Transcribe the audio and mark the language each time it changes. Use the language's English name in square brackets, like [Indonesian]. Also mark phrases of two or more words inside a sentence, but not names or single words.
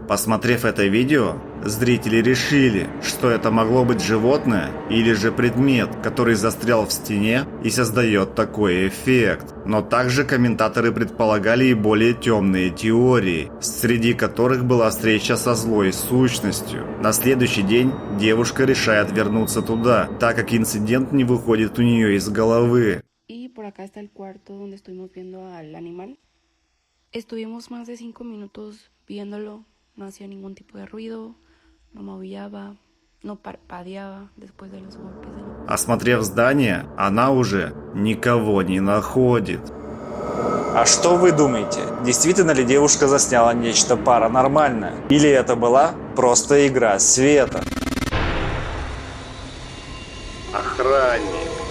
[Russian] Посмотрев это видео, зрители решили, что это могло быть животное или же предмет, который застрял в стене и создает такой эффект. Но также комментаторы предполагали и более темные теории, среди которых была встреча со злой сущностью. На следующий день девушка решает вернуться туда, так как инцидент не выходит у нее из головы. [Spanish] Y por acá está el cuarto donde estuvimos viendo al animal. Estuvimos más de 5 minutos viéndolo, no hacía ningún tipo de ruido, no maullaba, no parpadeaba después de los golpes. [Russian] Осмотрев здание, она уже никого не находит. А что вы думаете, действительно ли девушка засняла нечто паранормальное? Или это была просто игра света? Охранник.